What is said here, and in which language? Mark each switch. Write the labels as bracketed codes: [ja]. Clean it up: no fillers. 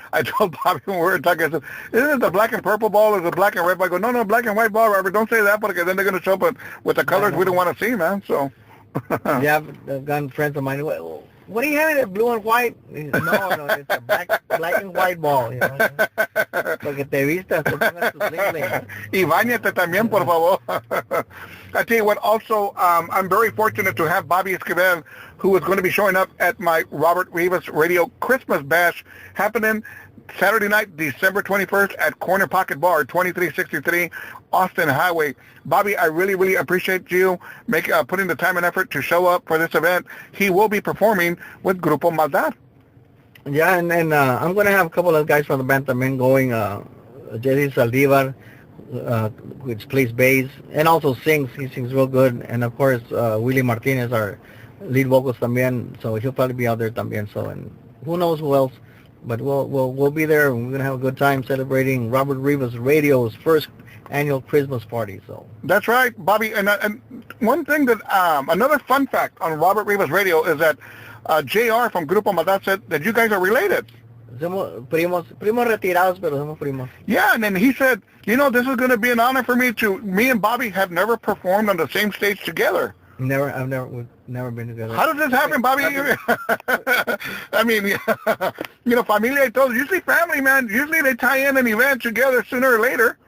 [en] I told Bobby when we were talking, I said, isn't it the black and purple ball or the black and red ball? I go, no, black and white ball, Robert. Don't say that, because then they're going to show up with the colors we don't want to see, man. So. Yeah, I've gotten friends of mine. What are you having? That blue and white? No, it's a black and white ball. You know? [es] Porque te vistas, te pongas tu sling. Y báñate también, por favor. [en] I tell you what, also, I'm very fortunate to have Bobby Esquivel, who is going to be showing up at my Robert Rivas Radio Christmas Bash happening Saturday night, December 21st at Corner Pocket Bar, 2363 Austin Highway. Bobby, I really, really appreciate you putting the time and effort to show up for this event. He will be performing with Grupo Maldad. Yeah, and I'm going to have a couple of guys from the band también going. Jesse Saldivar, which plays bass and also sings. He sings real good. And of course, Willie Martinez, our lead vocals también. So he'll probably be out there también. So, and who knows who else. But we'll be there, and we're gonna have a good time celebrating Robert Rivas Radio's first annual Christmas party. So that's right, Bobby. And one thing that another fun fact on Robert Rivas Radio is that JR from Grupo Maldad said that you guys are related. [es] Somos primos retirados, pero somos primos. [en] Yeah, and then he said, this is going to be an honor for me me and Bobby have never performed on the same stage together. We've never been together. How does this happen, Bobby? I mean, [es] familia y todo. [en] Usually family, man. Usually they tie in an event together sooner or later.